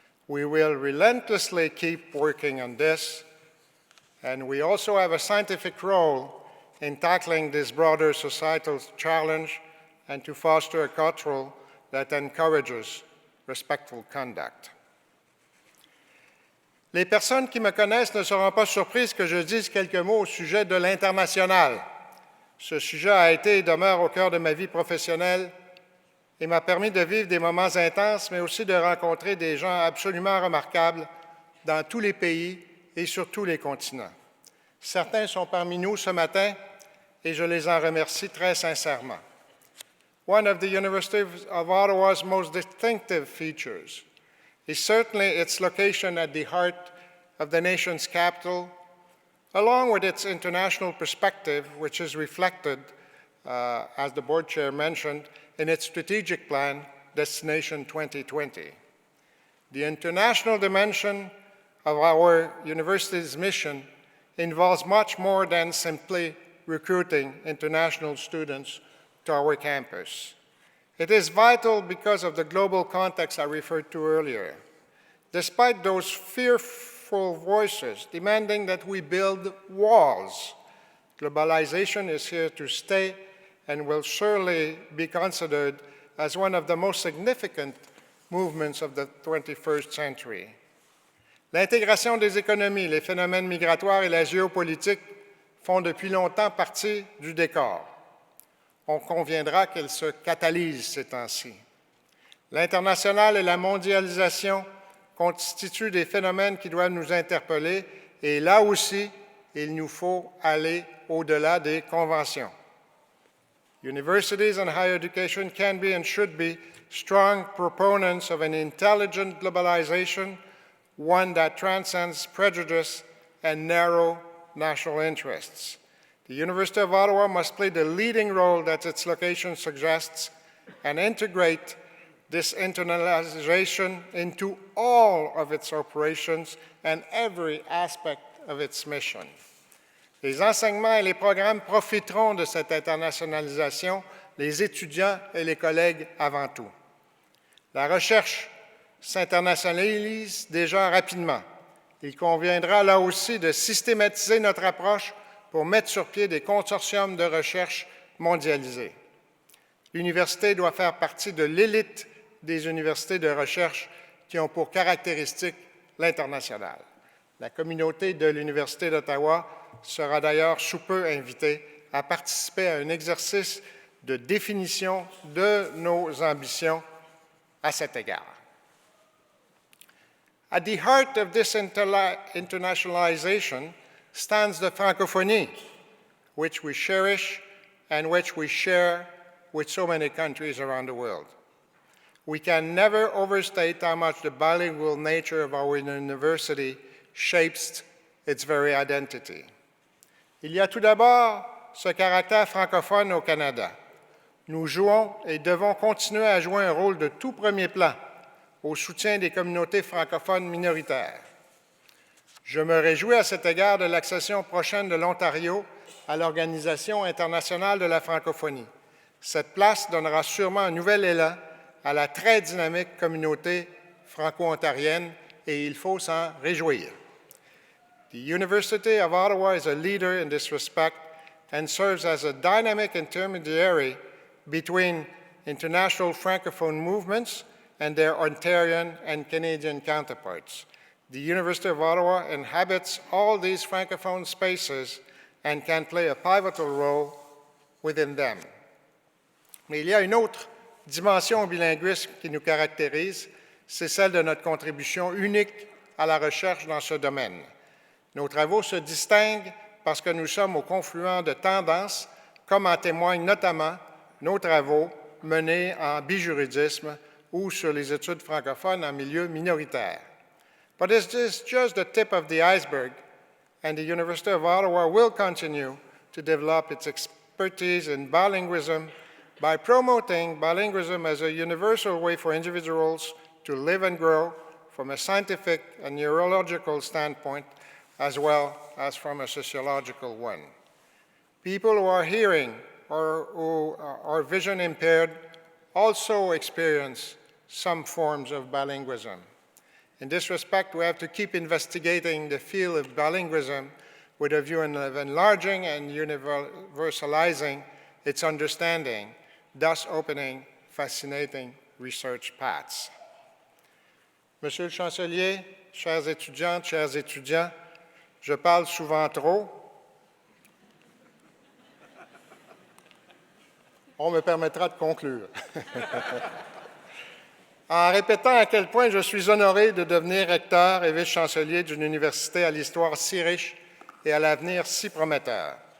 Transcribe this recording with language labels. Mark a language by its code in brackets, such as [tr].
[en] We will relentlessly keep working on this, and we also have a scientific role in tackling this broader societal challenge and to foster a culture that encourages respectful conduct. [fr] Les personnes qui me connaissent ne seront pas surprises que je dise quelques mots au sujet de l'international. Ce sujet a été et demeure au cœur de ma vie professionnelle et m'a permis de vivre des moments intenses, mais aussi de rencontrer des gens absolument remarquables dans tous les pays et sur tous les continents. Certains sont parmi nous ce matin et je les en remercie très sincèrement. [en] One of the University of Ottawa's most distinctive features is certainly its location at the heart of the nation's capital, along with its international perspective, which is reflected, as the board chair mentioned, in its strategic plan, Destination 2020. The international dimension of our university's mission involves much more than simply recruiting international students to our campus. It is vital because of the global context I referred to earlier. Despite those fearful voices demanding that we build walls, globalization is here to stay and will surely be considered as one of the most significant movements of the 21st century. [fr] L'intégration des économies, les phénomènes migratoires et la géopolitique font depuis longtemps partie du décor. On conviendra qu'elles se catalysent ces temps-ci. L'international et la mondialisation constituent des phénomènes qui doivent nous interpeller et là aussi, il nous faut aller au-delà des conventions. [en] Universities and higher education can be and should be strong proponents of an intelligent globalization, one that transcends prejudice and narrow national interests. The University of Ottawa must play the leading role that its location suggests and integrate this internalization into all of its operations and every aspect of its mission. [fr] Les enseignements et les programmes profiteront de cette internationalisation, les étudiants et les collègues avant tout. La recherche s'internationalise déjà rapidement. Il conviendra là aussi de systématiser notre approche pour mettre sur pied des consortiums de recherche mondialisés. L'université doit faire partie de l'élite des universités de recherche qui ont pour caractéristique l'international. La communauté de l'Université d'Ottawa sera d'ailleurs sous peu invitée à participer à un exercice de définition de nos ambitions à cet égard. [en] At the heart of this internationalization stands the francophonie, which we cherish and which we share with so many countries around the world. We can never overstate how much the bilingual nature of our university shapes its very identity. [fr] Il y a tout d'abord ce caractère francophone au Canada. Nous jouons et devons continuer à jouer un rôle de tout premier plan au soutien des communautés francophones minoritaires. Je me réjouis à cet égard de l'accession prochaine de l'Ontario à l'Organisation internationale de la francophonie. Cette place donnera sûrement un nouvel élan à la très dynamique communauté franco-ontarienne et il faut s'en réjouir. [en] The University of Ottawa is a leader in this respect and serves as a dynamic intermediary between international francophone movements and their Ontarian and Canadian counterparts. The University of Ottawa inhabits all these francophone spaces and can play a pivotal role within them. [fr] Mais il y a une autre dimension au bilinguisme qui nous caractérise, c'est celle de notre contribution unique à la recherche dans ce domaine. Nos travaux se distinguent parce que nous sommes au confluent de tendances, comme en témoignent notamment nos travaux menés en bijuridisme ou sur les études francophones en milieu minoritaire. [en] But it is just the tip of the iceberg, and the University of Ottawa will continue to develop its expertise in bilingualism by promoting bilingualism as a universal way for individuals to live and grow from a scientific and neurological standpoint, as well as from a sociological one. People who are hearing or who are vision impaired also experience some forms of bilingualism. In this respect, we have to keep investigating the field of bilingualism with a view of enlarging and universalizing its understanding, thus opening fascinating research paths. [fr] Monsieur le chancelier, chères étudiantes, chers étudiants, je parle souvent trop. On me permettra de conclure. En répétant à quel point je suis honoré de devenir recteur et vice-chancelier d'une université à l'histoire si riche et à l'avenir si prometteur.